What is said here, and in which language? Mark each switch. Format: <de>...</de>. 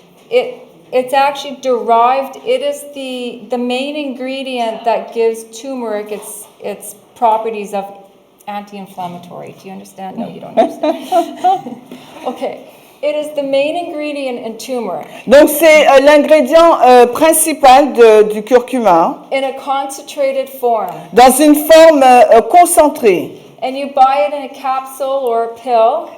<en>It's actually derived. It is the main ingredient that gives turmeric its properties of anti-inflammatory. Do you understand? No, you don't understand. Okay. It is the main ingredient in turmeric.</en> <fr>Donc c'est l'ingrédient principal du curcuma.</fr> <en>In a concentrated form.</en> <fr>Dans une forme concentrée.</fr> <en>And you buy it in a capsule or a pill.</en>